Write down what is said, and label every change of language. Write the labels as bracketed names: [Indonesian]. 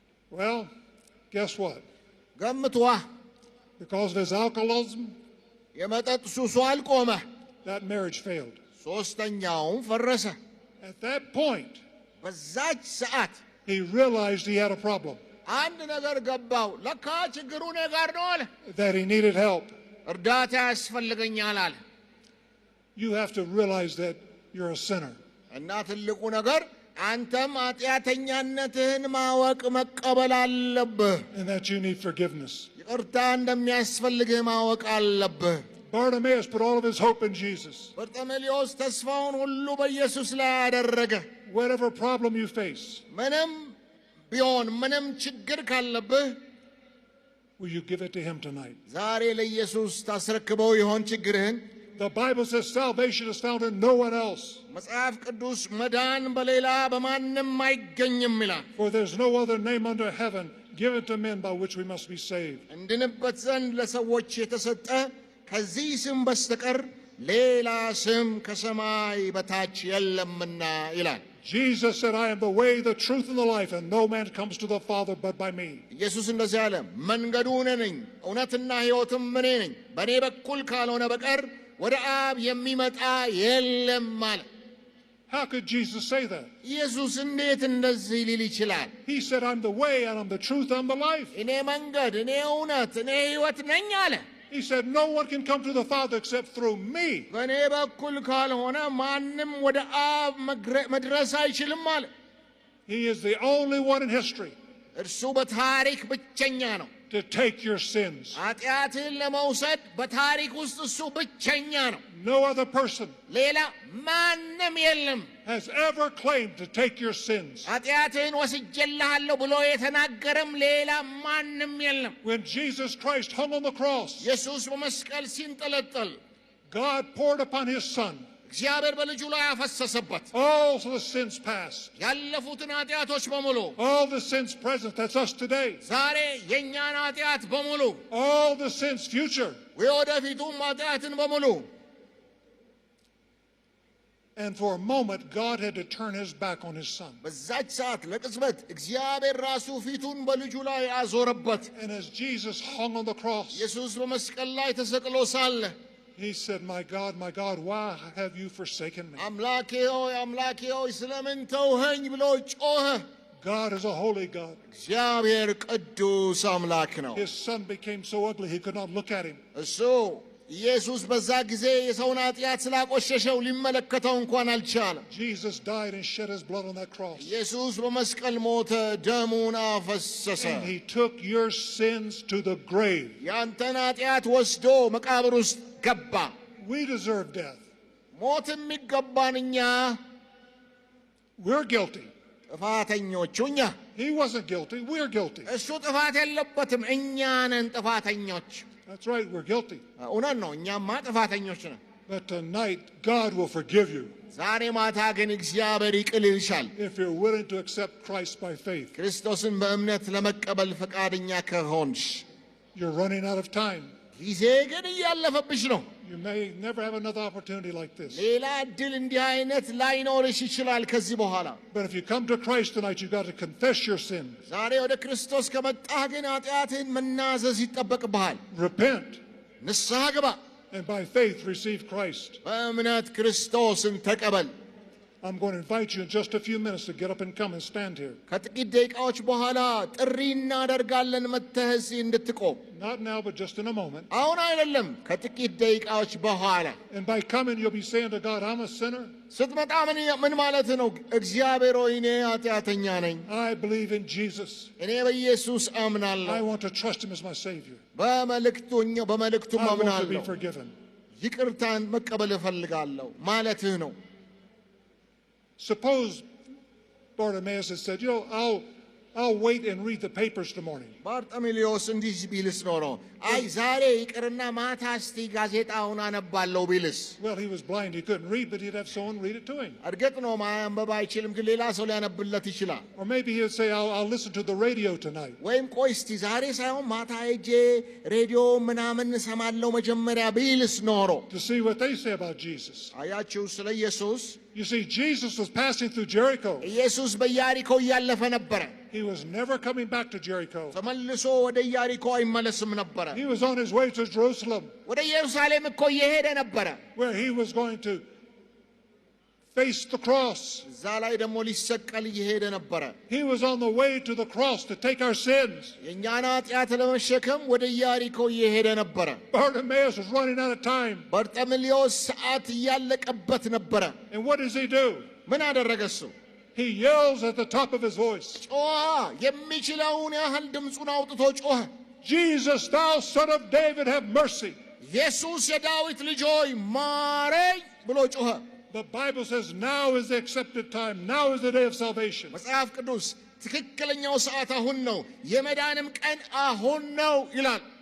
[English] Well, guess what? [Amharic] ገምቷ [English] Because of his alcoholism, [Amharic] የመጠጥ ሱሱ አልቆመ። [English] that marriage failed. [Amharic] ሦስተኛውም ፈረሰ። [English] At that point, [Amharic] በዛች ሰዓት [English] he realized he had a problem, [Amharic] አንድ ነገር ገባው። ለካ ችግሩ እኔ ጋር ነው አለ። [English] that he needed help. [Amharic] እርዳታ ያስፈልገኛል አለ። [English] You have to realize that you're a sinner. [Amharic] እና ትልቁ ነገር አንተም ኃጢአተኛነትህን ማወቅ መቀበል አለብህ። [English] And that you need forgiveness. [Amharic] ይቅርታ እንደሚያስፈልግህ ማወቅ አለብህ። [English] Bartimaeus put all of his hope in Jesus. [Amharic] በርጤሜዎስ ተስፋውን ሁሉ በኢየሱስ ላይ አደረገ። [English] Whatever problem you face, [Amharic] ምንም ቢሆን ምንም ችግር ካለብህ [English] will you give it to him tonight? [Amharic] ዛሬ ለኢየሱስ ታስረክበው ይሆን ችግርህን? [English] The Bible says salvation is found in no one else. [Amharic] መጽሐፍ ቅዱስ መዳን በሌላ በማንም አይገኝም ይላል። [English] For there's no other name under heaven given to men by which we must be saved. [Amharic] እንድንበት ዘንድ ለሰዎች የተሰጠ ከዚህ ስም በስተቀር ሌላ ስም ከሰማይ በታች የለምና ይላል። [English] Jesus said, I am the way, the truth, and the life, and no man comes to the Father but by me. [Amharic] ኢየሱስ እንደዚህ አለ፣ መንገዱ እኔ ነኝ፣ እውነትና ሕይወትም እኔ ነኝ፣ በእኔ በኩል ካልሆነ በቀር ወደ አብ የሚመጣ የለም አለ። [English] How could Jesus say that? [Amharic] ኢየሱስ እንዴት እንደዚህ ሊል ይችላል? [English] He said, I'm the way, and I'm the truth, and I'm the life. [Amharic] እኔ መንገድ፣ እኔ እውነት፣ እኔ ሕይወት ነኝ አለ። [English] He said, no one can come to the Father except through me. [Amharic] በእኔ በኩል ካልሆነ ማንም ወደ አብ መድረስ አይችልም አለ። [English] He is the only one in history [Amharic] እርሱ በታሪክ ብቸኛ ነው። [English] to take your sins. [Amharic] ኃጢአትን ለመውሰድ በታሪክ ውስጥ እሱ ብቸኛ ነው። [English] No other person [Amharic] ሌላ ማንም የለም [English] has ever claimed to take your sins. [Amharic] ኃጢአትን ወስጄልሃለሁ ብሎ የተናገረም ሌላ ማንም የለም። [English] When Jesus Christ hung on the cross, [Amharic] ኢየሱስ በመስቀል ሲንጠለጠል [English] God poured upon his Son [Amharic] እግዚአብሔር በልጁ ላይ አፈሰሰበት [English] all the sins past, [Amharic] ያለፉትን ኃጢአቶች በሙሉ፣ [English] all the sins present, that's us today, [Amharic] ዛሬ የእኛን ኃጢአት በሙሉ፣ [English] all the sins future. [Amharic] የወደፊቱም ኃጢአትን በሙሉ። [English] And for a moment, God had to turn his back on his Son. [Amharic] በዛች ሰዓት ለቅጽበት እግዚአብሔር ራሱ ፊቱን በልጁ ላይ አዞረበት። [English] And as Jesus hung on the cross, [Amharic] ኢየሱስ በመስቀል ላይ ተሰቅሎ ሳለ [English] he said, my God, why have you forsaken me? [Amharic] አምላኬ ሆይ ስለምን ተውኸኝ ብሎ ጮኸ። [English] God is a holy God. [Amharic] እግዚአብሔር ቅዱስ አምላክ ነው። [English] His Son became so ugly he could not look at him. [Amharic] እሱ ኢየሱስ በዛ ጊዜ የሰውን ኃጢአት ስላቆሸሸው ሊመለከተው እንኳን አልቻለም። [English] Jesus died and shed his blood on that cross. [Amharic] ኢየሱስ በመስቀል ሞተ፣ ደሙን አፈሰሰ። [English] And he took your sins to the grave. [Amharic] ያንተን ኃጢአት ወስዶ መቃብር ውስጥ ገባ። [English] We deserve death. [Amharic] ሞት የሚገባን እኛ፣ [English] We're guilty. [Amharic] ጥፋተኞቹ እኛ። [English] He wasn't guilty. We're guilty. [Amharic] እሱ ጥፋት የለበትም፣ እኛ ነን ጥፋተኞች። [English] That's right, we're guilty. [Amharic] እውነት ነው፣ እኛማ ጥፋተኞች ነን። [English] But tonight, God will forgive you [Amharic] ዛሬ ማታ ግን እግዚአብሔር ይቅር ይልሻል [English] if you're willing to accept Christ by faith. [Amharic] ክርስቶስን በእምነት ለመቀበል ፈቃደኛ ከሆንሽ። [English] You're running out of time. [Amharic] ጊዜ ግን እያለፈብሽ ነው። [English] You may never have another opportunity like this. [Amharic] ሌላ እድል እንዲህ አይነት ላይኖርሽ ይችላል ከዚህ በኋላ። [English] But if you come to Christ tonight, you've got to confess your sin. [Amharic] ዛሬ ወደ ክርስቶስ ከመጣህ ግን ኃጢአትህን መናዘዝ ይጠበቅብሃል። [English] Repent, [Amharic] ንስሐ ግባ፣ [English] and by faith receive Christ. [Amharic] በእምነት ክርስቶስን ተቀበል። [English] I'm going to invite you in just a few minutes to get up and come and stand here. [Amharic] ከጥቂት ደቂቃዎች በኋላ ጥሪ እናደርጋለን መጥተህ እዚህ እንድትቆም። [English] Not now, but just in a moment. [Amharic] አሁን አይደለም፣ ከጥቂት ደቂቃዎች በኋላ። [English] And by coming, you'll be saying to God, I'm a sinner. [Amharic] ስትመጣ ምን ማለት ነው? እግዚአብሔር ሆይ እኔ ኃጢአተኛ ነኝ፣ [English] I believe in Jesus. [Amharic] እኔ በኢየሱስ አምናለሁ፣ [English] I want to trust him as my Savior. [Amharic] በመልእክቱም [English] I want to be [Amharic] አምናለሁ፣ [English] forgiven. [Amharic] ይቅርታን መቀበል እፈልጋለሁ ማለትህ ነው። [English] Suppose Bartimaeus had said, I'll wait and read the papers tomorrow morning. [Amharic] ባርጤሜዎስ እንዲህ ቢልስ ኖሮ አይ ዛሬ ይቅርና ማታ እስቲ ጋዜጣውን አነባለሁ ቢልስ? [English] Well, he was blind. He couldn't read, but he'd have someone read it to him. [Amharic] እርግጥ ነው ማንበብ አይችልም፣ ግን ሌላ ሰው ሊያነብለት ይችላል። [English] Or maybe he would say, I'll listen to the radio tonight. [Amharic] ወይም ቆይ እስቲ ዛሬ ሳይሆን ማታ ሄጄ ሬዲዮ ምናምን እሰማለሁ መጀመሪያ ቢልስ ኖሮ? [English] To see what they say about Jesus. [Amharic] አያችሁ ስለ ኢየሱስ። [English] You see, Jesus was passing through Jericho. [Amharic] ኢየሱስ በኢያሪኮ እያለፈ ነበረ። [English] He was never coming back to Jericho. [Amharic] ተመልሶ ወደ ኢያሪኮ አይመለስም ነበረ። [English] He was on his way to Jerusalem, [Amharic] ወደ ኢየሩሳሌም እኮ እየሄደ ነበረ፣ [English] where he was going to face the cross. [Amharic] እዛ ላይ ደግሞ ሊሰቀል እየሄደ ነበረ። [English] He was on the way to the cross to take our sins. [Amharic] የእኛን ኃጢአት ለመሸከም ወደ ኢያሪኮ እየሄደ ነበረ። [English] Bartimaeus was running out of time. [Amharic] በርጤሜዎስ ሰዓት እያለቀበት ነበረ። [English] And what does he do? [Amharic] ምን አደረገ እሱ? [English] He yells at the top of his voice, [Amharic] ጮኸ፣ የሚችለውን ያህል ድምፁን አውጥቶ ጮኸ። [English] Jesus, thou son of David, have mercy. [Amharic] ኢየሱስ የዳዊት ልጅ ሆይ ማረኝ ብሎ ጮኸ። [English] The Bible says now is the accepted time. Now is the day of salvation. [Amharic] መጽሐፍ ቅዱስ ትክክለኛው ሰዓት አሁን ነው፣ የመዳንም ቀን አሁን ነው ይላል።